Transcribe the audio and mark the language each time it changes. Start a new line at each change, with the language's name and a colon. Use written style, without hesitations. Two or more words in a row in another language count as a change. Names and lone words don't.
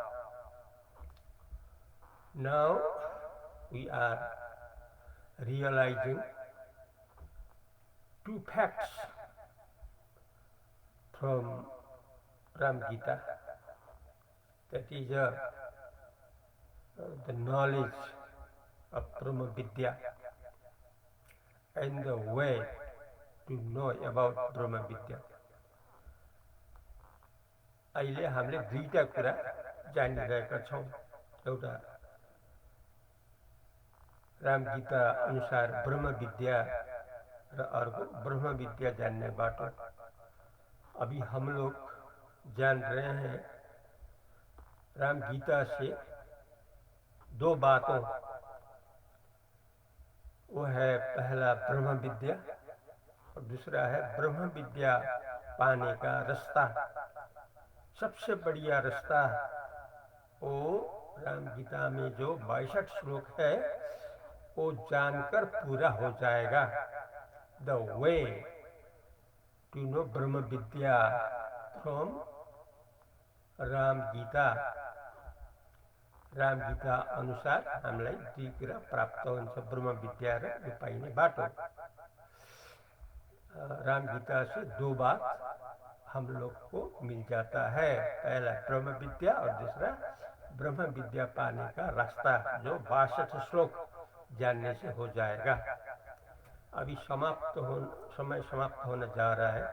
English: Now we are realizing two facts from Ram Gita, that is the knowledge of Brahma Vidya and the way to know about Brahma Vidya.
Nepali: अहिले हामीले दुईटा कुरा जानिरहेका छौं। एउटा राम गीता अनुसार ब्रह्म विद्या र अर्को ब्रह्म विद्या जानने बाटो।
Hindi: अभी हम लोग जान रहे हैं राम गीता से दो बातों, वो है पहला ब्रह्म विद्या और दूसरा है ब्रह्म विद्या पाने का रास्ता। सबसे बढ़िया रास्ता वो राम गीता में जो 62 श्लोक है वो जानकर पूरा हो जाएगा।
English: the way to know Brahma Vidya from Ram Gita
Nepali: अनुसार हामीलाई दुई कुरा प्राप्त हुन्छ। ब्रह्म विद्या र पाइने बाटो।
Hindi: राम गीता से दो बात हम लोग को मिल जाता है, पहला ब्रह्म विद्या और दूसरा ब्रह्म विद्या पाने का रास्ता, जो 62 श्लोक जानने से हो जाएगा। अभी समय समाप्त होने जा रहा है।